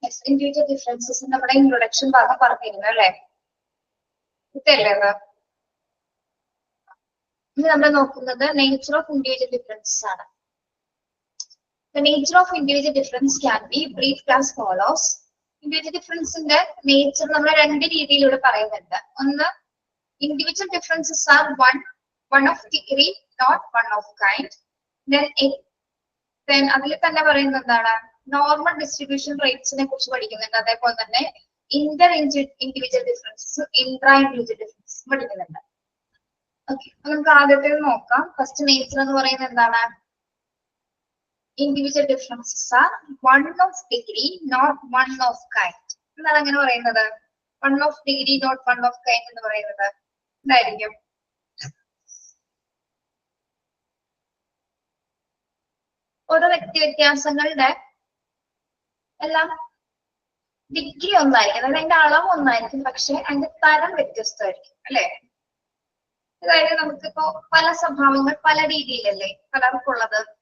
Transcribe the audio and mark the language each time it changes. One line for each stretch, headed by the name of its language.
Malayalam: Individual differences നമ്മുടെ introduction ഭാഗം പറഞ്ഞിരുന്നു അല്ലേ? ഇതല്ലേ അത്? ഇനി നമ്മൾ നോക്കുന്നത് നേച്ചർ ഓഫ് ഇൻഡിവിജ്വൽ ഡിഫറൻസസ് ആണ്.
English: The nature of individual difference can be briefed as follows.
Malayalam: Individual differenceന്റെ nature നമ്മൾ 2 രീതിയിലൂടെ പറയുന്നുണ്ട്. ഒന്ന്,
English: individual differences are one of degree, not one of kind.
Malayalam: Then അതിൽ തന്നെ പറയുന്നത് എന്താണ്? നോർമൽ ഡിസ്ട്രിബ്യൂഷൻ റേറ്റ്സിനെ കുറിച്ച് പഠിക്കുന്നുണ്ട്. അതേപോലെ തന്നെ Inter individual differences, intra individual differences പഠിക്കുന്നുണ്ട്. ഓക്കെ, നമുക്ക് ആദ്യത്തെ നോക്കാം. ഫസ്റ്റ് നേച്ചർ എന്ന് പറയുന്നത് എന്താണ്?
English: Individual differences are one of degree, not one of kind.
Malayalam: എന്താണ് അങ്ങനെ പറയുന്നത്?
English: One of degree, not one of kind
Malayalam: എന്ന് പറയുന്നത് എന്തായിരിക്കും? ഓരോ വ്യക്തി വ്യത്യാസങ്ങളുടെ എല്ലാം ഡിഗ്രി ഒന്നായിരിക്കും, അതായത് അതിന്റെ അളവ് ഒന്നായിരിക്കും, പക്ഷെ അതിന്റെ തരം വ്യത്യസ്തമായിരിക്കും അല്ലെ? അതായത് നമുക്കിപ്പോ പല സ്വഭാവങ്ങൾ പല രീതിയിലല്ലേ പലർക്കുള്ളത്.